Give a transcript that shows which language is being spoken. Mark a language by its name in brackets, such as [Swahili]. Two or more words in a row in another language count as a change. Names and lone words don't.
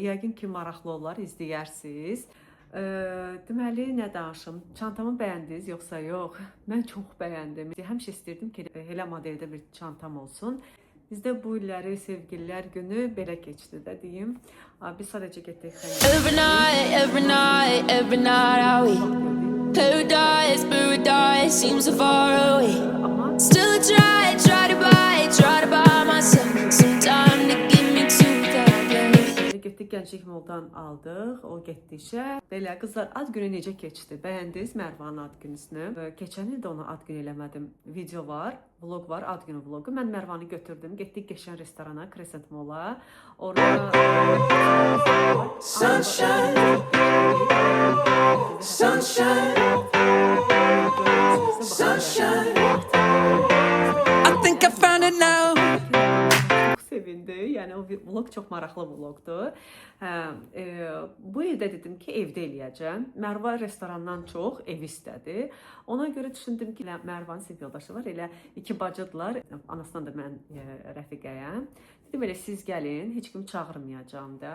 [Azerbaijani] Yəqin ki, maraqlı olar, izləyərsiniz. Deməli, nə danışım? Çantamı bəyəndiniz yoxsa yox? Mən çox bəyəndim. Həmişə istəyirdim ki, elə modeldə bir çantam olsun. Bizdə bu illəri sevgililər günü belə keçdi də deyim. Biz sadəcə getdik. [English] Every night are we paradise seems so far away. Still I try to buy myself some time to get me to that place. [Azerbaijani] Getdik Gənclik Moldan aldıq, o getdi işə. Belə qızlar, ad günü necə keçdi? Bəyəndiniz Mərvanın ad günüsünü? Keçən il də ona ad günü eləmədim. Video var, vlog var, ad günü vlogu. Mən Mərvanı götürdüm, getdik Qəşən restorana, Crescent Mola. Orada Sunshine. [English] I think I found it now. [Azerbaijani] Çox sevindi. Yəni o vlog çox maraqlı vloqdur. Bu ildə dedim ki, evdə eləyəcəm. Mərva restorandan çox ev istədi. Ona görə düşündüm ki, Mərvanın sinif yoldaşı var, elə iki bacıdırlar. Anasından da mən rəfiqəyəm. Dedim elə siz gəlin, heç kim çağırmayacağam da.